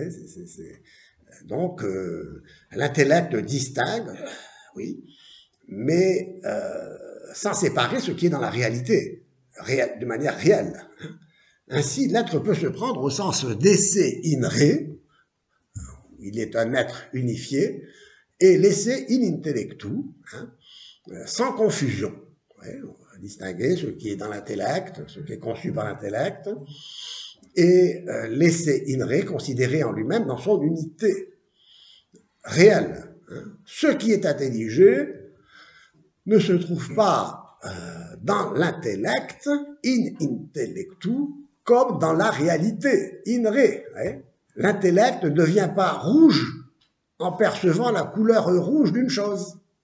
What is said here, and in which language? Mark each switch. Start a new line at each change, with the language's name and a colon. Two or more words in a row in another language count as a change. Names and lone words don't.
French: Donc, l'intellect distingue, oui, mais sans séparer ce qui est dans la réalité, de manière réelle. Ainsi, l'être peut se prendre au sens d'
Latin: esse in re,
French: il est un être unifié,
Latin: et l'esse in intellectu,
French: sans confusion. On va distinguer ce qui est dans l'intellect, ce qui est conçu par l'intellect,
Latin: et l'esse in re,
French: considéré en lui-même dans son unité réelle. Ce qui est intelligé ne se trouve pas dans l'intellect,
Latin: in intellectu,
French: comme dans la réalité,
Latin: in re.
French: L'intellect ne devient pas rouge en percevant la couleur rouge d'une chose.